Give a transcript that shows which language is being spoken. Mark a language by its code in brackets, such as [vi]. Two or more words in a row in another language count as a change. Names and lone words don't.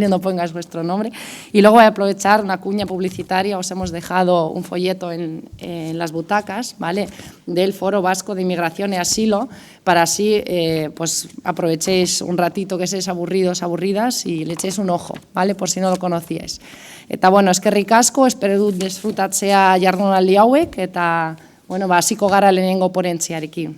[es] No pongáis vuestro nombre. Y luego voy a aprovechar una cuña publicitaria, os hemos dejado un folleto en las butacas, ¿vale? Del Foro Vasco de Inmigración y Asilo, para así pues aprovechéis un ratito que seáis aburridos, aburridas y le echéis un ojo, ¿vale? Por si no lo conocíais. [eu] Eta, bueno, eskerrik asko, espero dut desfrutatzea jardunaldi hauek, eta, bueno, hasiko gara lehenengo ponentziarekin.